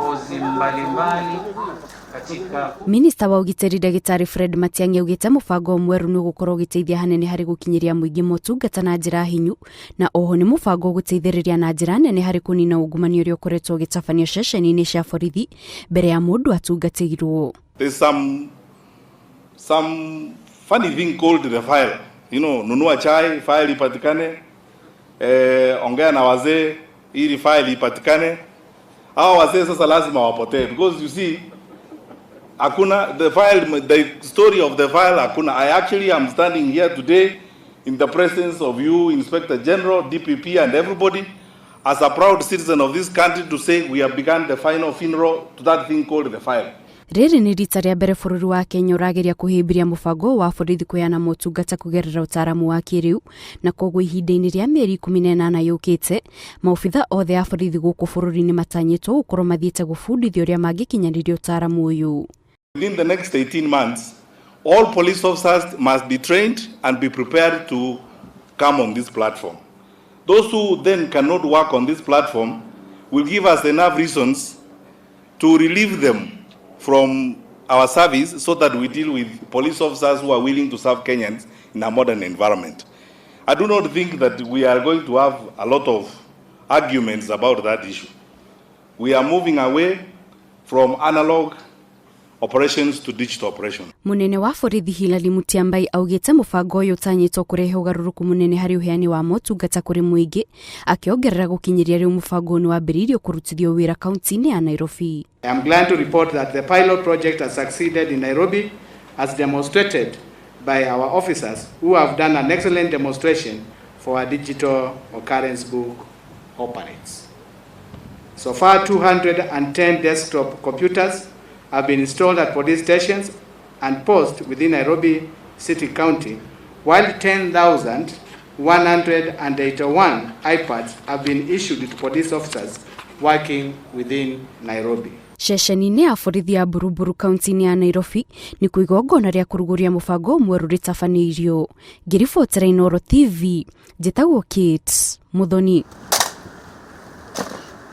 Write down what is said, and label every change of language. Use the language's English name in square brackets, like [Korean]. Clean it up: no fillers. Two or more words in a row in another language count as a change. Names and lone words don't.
[Kikuyu] Minista wa ugiteri Ndagitari Fred Matiang'i augite mubango mweru ni gukorwo giteithia hanene hari gukinyiria muingi motungata na njira hinyu, na oho ni mubango guteithiriria na njira nene hari kunina ungumania uria ukoretwo ugitabanio ceceni-ini cia borithi mbere ya mundu atungatirwo. [English] There's some funny thing called the file. [Swahili] Nunua chai, file ipatikane. Ongea na wazee, ili file ipatikane. Hao wazee sasa lazima wapotee, [English] because you see, the story of the file, I am standing here today in the presence of you, Inspector General, DPP and everybody, as a proud citizen of this country, to say we have begun the final funeral to that thing called the file. [Kikuyu] Riri ni rita ria mbere bururi wa Kenya urageria kuhimbiria mubango wa borithi kuyana motungata kugerera utaramu wa kiriu, na koguo ihinda-ini ria mieri 18 yukite maobitha othe a borithi guku bururi-ini matanyitwo gukorwo mathiite gubundithio uria mangikinyaniria utaramu uyu. [English] Within the next 18 months, all police officers must be trained and be prepared to come on this platform. Those who then cannot work on this platform will give us enough reasons to relieve them from our service so that we deal with police officers who are willing to serve Kenyans in a modern environment. I do not think that we are going to have a lot of arguments about that issue. We are moving away from analog operations to digital operations. [Kikuyu] Munene wa borithi Hilary Mutyambai augite mubango uyu utanyitwo kurehe ugaruruku munene hari uheani wa motungata kuri muingi, akiongerera gukinyiria riu mubango ni wambiriirio kurutithio wira kaunti-ini ya Nairobi. [English] I am glad to report that the pilot project has succeeded in Nairobi, as demonstrated by our officers who have done an excellent demonstration for our digital occurrence book operates. So far, 210 desktop computers have been installed at police stations and posts within Nairobi City County, while 10,181 iPads have been issued to police officers working within Nairobi. [Kikuyu] Ceceni-ini ya borithi ya Buruburu kaunti-ini ya Nairobi ni kuigongona ria kuruguria mubango mweru ritabaniirio. Ngiribotera Inooro TV, njitagwo Kate Muthoni.